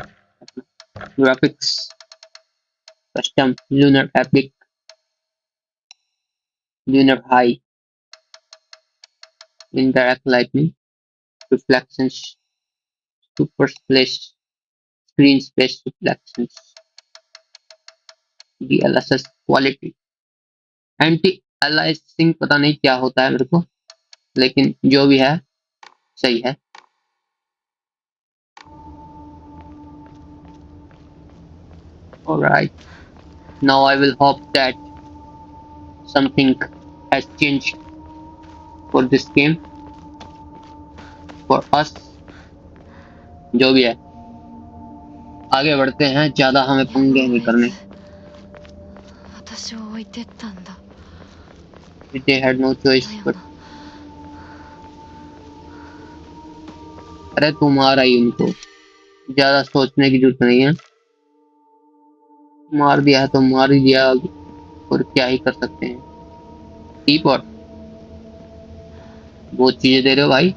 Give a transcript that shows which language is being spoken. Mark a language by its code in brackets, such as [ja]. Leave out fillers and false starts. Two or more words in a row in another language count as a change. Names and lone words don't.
[en] graphics custom lunar epic lunar high interact lightning reflections super splash screen space reflections DLSS quality anti aliasing. [hi] पता नहीं क्या होता है मेरे को. लेकिन जो भी है सही है. [en] Alright, now I will hope that something has changed for this game for us. [hi] जो भी है आगे बढ़ते हैं. ज्यादा हमें पंगे नहीं करने. [ja] 私を置いてったんだ。 [en] They had no choice [ja] だよ [en] but. [ja] な。 [hi] अरे तुम मारा ही उनको. ज्यादा सोचने की जरूरत नहीं है. मार दिया है तो मार ही दिया. और क्या ही कर सकते हैं. टीपॉट बहुत चीजें दे रहे हो भाई.